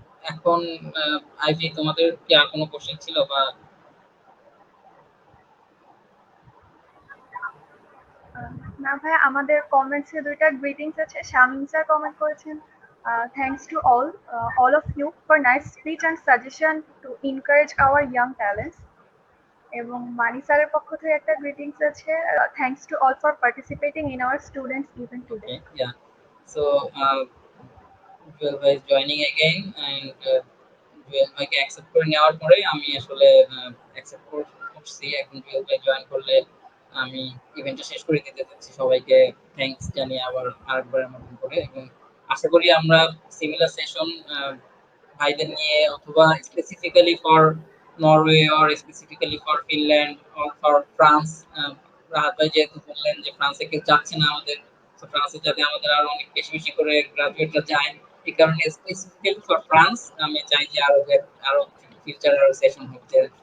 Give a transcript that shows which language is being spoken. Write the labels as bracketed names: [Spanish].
[Bangla] এখন আইভি, তোমাদের কি আর কোনো কোশ্চেন ছিল বা? না ভাই, আমাদের কমেন্টসে দুইটা গ্রিটিংস আছে। শামিম স্যার কমেন্ট করেছেন, thanks to [English] all of you for nice speech and suggestion to encourage our young talents. [Bangla] এবং মানি স্যারের পক্ষ থেকে একটা গ্রিটিংস আছে, thanks to [English] all for participating in our students event today. Yeah, so Joel bhai is joining again, and Joel bhai [Bangla] K accept করে নেওয়ার পরে আমি আসলে অ্যাকসেপ্ট করছি। এখন Joel bhai জয়েন করলে আমি ইভেন্টটা শেষ করে দিতে চাচ্ছি, সবাইকে থ্যাঙ্কস জানিয়ে আবার আরেকবারের মতন করে, এবং আশা করি আমরা সিমিলার সেশন ভাইদের নিয়ে অথবা specifically for Norway or specifically for Finland or for France, Rahat ভাই যেহেতু বললেন যে ফ্রান্সে কেউ যাচ্ছে না আমাদের, তো ফ্রান্সে যাতে আমাদের আরো অনেক বেশি বেশি করে গ্রাজুয়েটরা যায়, এই কারণে স্পেসিফিক্যালি ফর ফ্রান্স আমি চাই যে আরো ফিউচার আরো সেশন হচ্ছে।